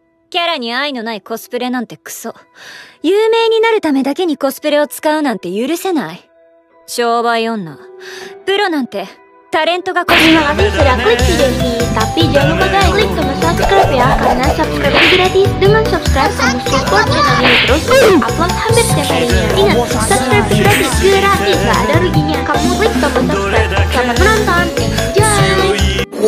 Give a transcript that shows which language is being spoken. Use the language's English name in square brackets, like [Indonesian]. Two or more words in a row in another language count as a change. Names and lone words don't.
[Japanese] キャラに愛のないコスプレなんてクソ。有名になるためだけにコスプレを使うなんて許せない。商売女。プロなんて、タレントが [Indonesian] Terima kasih sudah klik video ini, tapi jangan lupa guys klik tombol subscribe ya, karena subscribe itu gratis. Dengan subscribe kamu support channel ini terus upload hampir setiap harinya. Ingat, subscribe itu gratis, gak ada ruginya. Kamu klik tombol subscribe. Selamat menonton, enjoy.